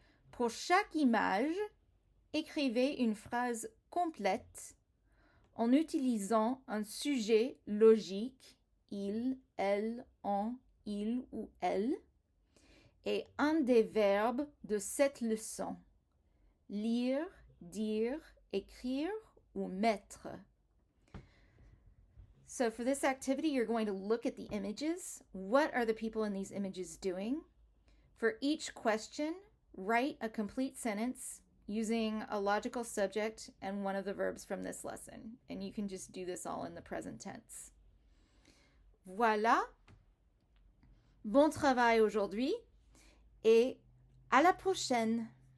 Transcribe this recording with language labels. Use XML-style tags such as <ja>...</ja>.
<fr>Pour chaque image, écrivez une phrase complète en utilisant un sujet logique, il, elle, on, il ou elle, et un des verbes de cette leçon, lire, dire, écrire ou mettre.</fr> <en>So for this activity, you're going to look at the images. What are the people in these images doing? For each question, write a complete sentence using a logical subject and one of the verbs from this lesson. And you can just do this all in the present tense.</en> <fr>Voilà. Bon travail aujourd'hui et à la prochaine.</fr>